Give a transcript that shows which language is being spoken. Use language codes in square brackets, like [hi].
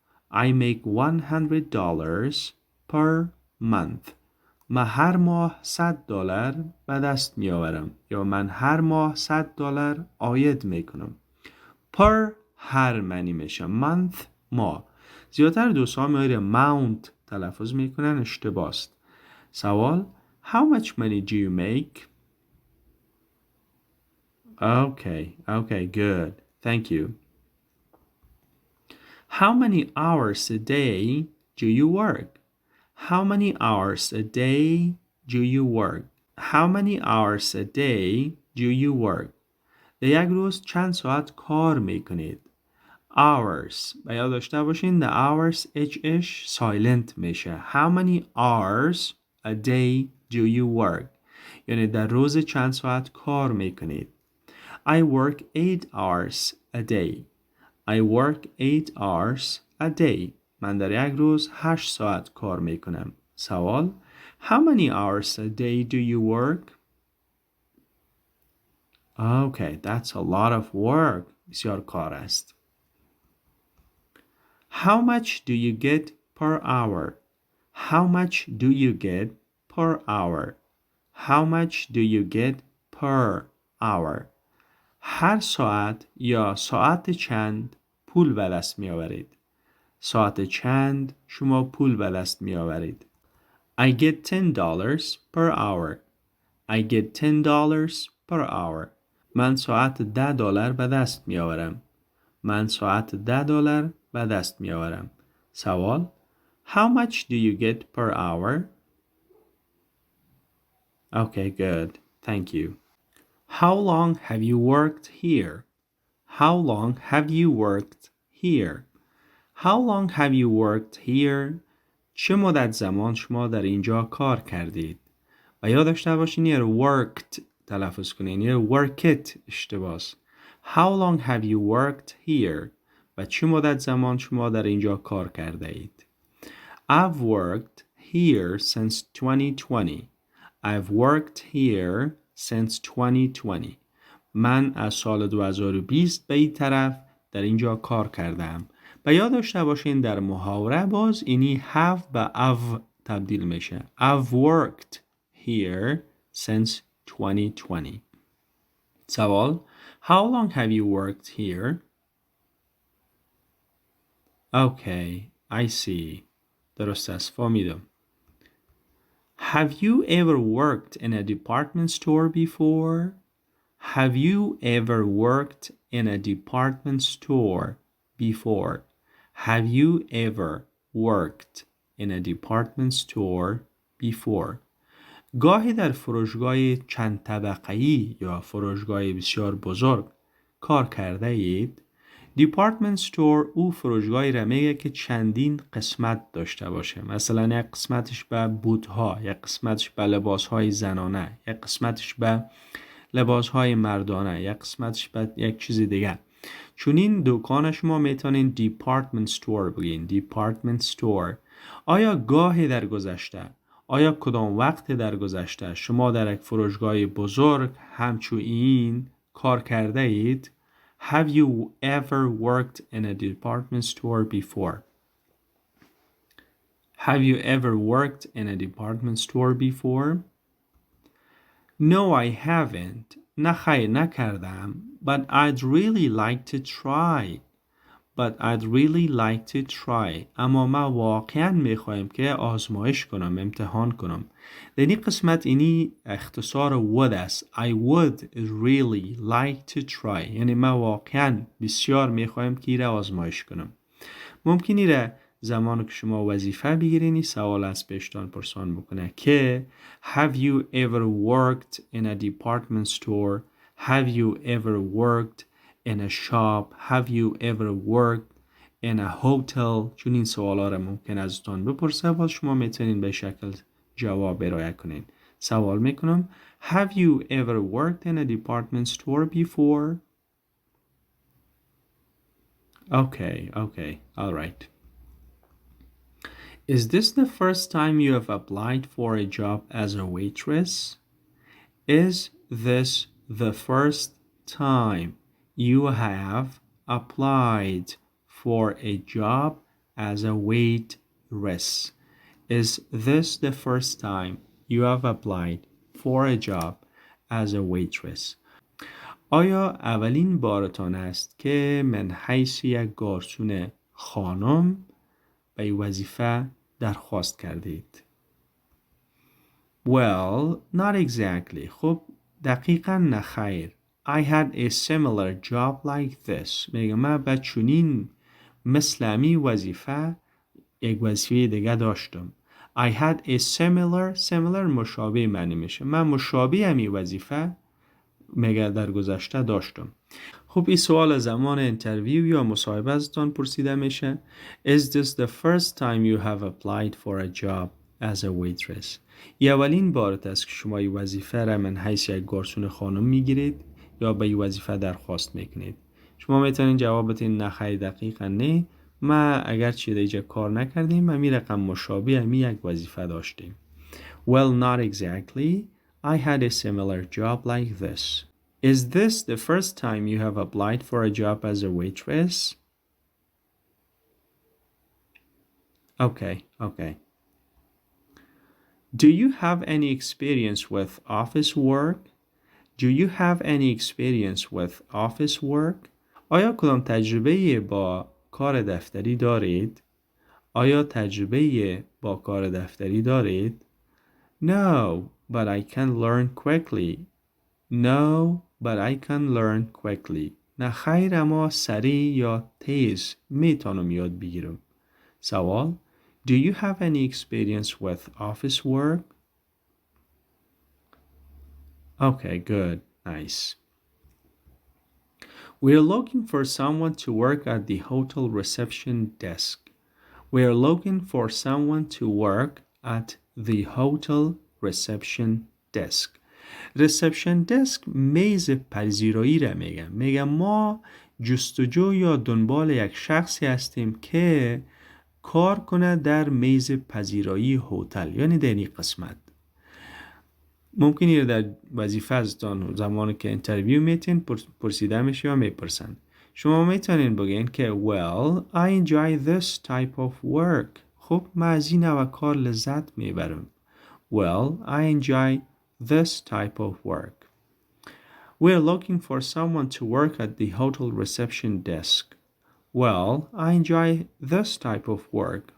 [en] I make $100 per month. [fa] من هر ماه $100 به دست می آورم یا من هر ماه $100 عاید می کنم. per هر معنی میشه. month ماه. زیادتر دوستان میاره mount تلفظ میکنن، اشتباه است. [en] سوال How much money do you make? Okay, good. Thank you. How many hours a day do you work? How many hours a day do you work? How many hours a day do you work? [fa] در یک روز چند ساعت کار میکنید؟ hours و یاد داشته باشین the hours HH silent میشه. [en] How many hours a day do you work? [fa] یعنی در روز چند ساعت کار میکنید؟ [en] I work 8 hours a day. I work 8 hours a day. [fa] من در یک روز 8 ساعت کار میکنم. [en] سوال How many hours a day do you work? Okay, that's a lot of work. [fa] بسیار کار است. [en] How much do you get per hour? How much do you get per hour? How much do you get per hour? [fa] هر ساعت یا ساعت چند پول به دست می آورید؟ ساعت چند شما پول به دست می آورید؟ [en] I get $10 per hour. I get $10 per hour. [fa] من ساعت $10 به دست می آورم. من ساعت $10 به دست می آورم. [en] سوال How much do you get per hour? Okay, good. Thank you. How long have you worked here? How long have you worked here? How long have you worked here? [fa] چه مدت زمان شما در اینجا کار کردید؟ و یاد داشته باشین یه worked تلفظ کنین، یه worked اشتباس. [en] How long have you worked here? [fa] و چه مدت زمان شما در اینجا کار کرده اید؟ [en] I've worked here since 2020. I've worked here since 2020. [fa] من از سال 2020 به این طرف در اینجا کار کردم. و یاد داشته باشین در محاوره باز اینی have به have تبدیل میشه. [en] I've worked here since 2020. سوال How long have you worked here? Okay, I see. [fa] درست است، فهمیدم. [en] Have you ever worked in a department store before? Have you ever worked in a department store before? Have you ever worked in a department store before? [fa] گاهی در فروشگاه چند طبقه‌ای یا فروشگاه بسیار بزرگ کار کرده اید؟ دیپارتمنت استور او فروشگاهی را میگه که چندین قسمت داشته باشه. مثلا یک قسمتش به بوت‌ها، یک قسمتش به لباس‌های زنانه، یک قسمتش به لباس‌های مردانه، یک قسمتش به یک چیز دیگه. چون این دکان شما میتونین دیپارتمنت استور بگین. دیپارتمنت استور. آیا گاهی در گذشته، آیا کدام وقت در گذشته شما در یک فروشگاه بزرگ همچون این کار کرده اید؟ [en] Have you ever worked in a department store before? Have you ever worked in a department store before? No, I haven't. [fa] نه خیر نکردم. [en] But I'd really like to try. but I'd really like to try. [fa] اما من واقعا میخوایم که آزمایش کنم، امتحان کنم. در این قسمت اینی اختصار would است. [en] I would really like to try. [fa] یعنی من واقعا بسیار میخوایم که ایره آزمایش کنم. ممکن ایره زمانی که شما وظیفه بگیرینی سوال از پیشتان پرسان بکنه که [en] Have you ever worked in a department store? Have you ever worked in a shop? Have you ever worked in a hotel? [fa] چون این سوالا را ممکن ازتان بپرسه باز شما میتونین به شکل جواب ارائه کنین. سوال میکنم [en] Have you ever worked in a department store before? Okay, all right. Is this the first time you have applied for a job as a waitress? Is this the first time you have applied for a job as a waitress? Is this the first time you have applied for a job as a waitress? [fa] آیا اولین بارتان است که من حیث یک گارسون خانم به وظیفه درخواست کردید؟ [en] Well, not exactly. [fa] خب دقیقا نخیر. [en] I had a similar job like this. [fa] میگم من به چنین مثل امی وظیفه یک وظیفه دیگه داشتم. [en] I had a similar [fa] مشابه معنی میشه. من مشابه امی وظیفه میگه در گذشته داشتم. خب این سوال زمان انترویو یا مصاحبه ازتان پرسیده میشه. [en] Is this the first time you have applied for a job as a waitress? [fa] این اولین بارت است که شما این وظیفه را من حیث یک گارسون خانم میگیرید یا به این وظیفه درخواست میکنید. شما میتونین جواب بدین نه خیر دقیقا نه. ما اگر چی دیگه کار نکردیم امی رقم مشابه امی یک وظیفه داشتیم. [en] Well, not exactly. I had a similar job like this. Is this the first time you have applied for a job as a waitress? Okay. Do you have any experience with office work? Do you have any experience with office work? [fa] آیا کدام تجربه با کار دفتری دارید؟ آیا تجربه با کار دفتری دارید؟ [en] No, but I can learn quickly. [fa] نه خیر اما سریع یا تیز میتونم یاد بگیرم. [en] سوال Do you have any experience with office work? Okay, good. Nice. We're looking for someone to work at the hotel reception desk. We're looking for someone to work at the hotel reception desk. [fa] reception desk میز پذیرایی را میگم ما جستجو یا دنبال یک شخصی هستیم که کار کنه در میز پذیرایی هتل یعنی در این قسمت. ممکنه در وظیفه ازتان زمانی که انترویو میتین پرسیده میشه یا میپرسن. شما میتونین بگین که [en] well, I enjoy this type of work. [fa] خب من از این نوع کار لذت میبرم. [en] Well, I enjoy this type of work. We're looking for someone to work at the hotel reception desk. Well, I enjoy this type of work.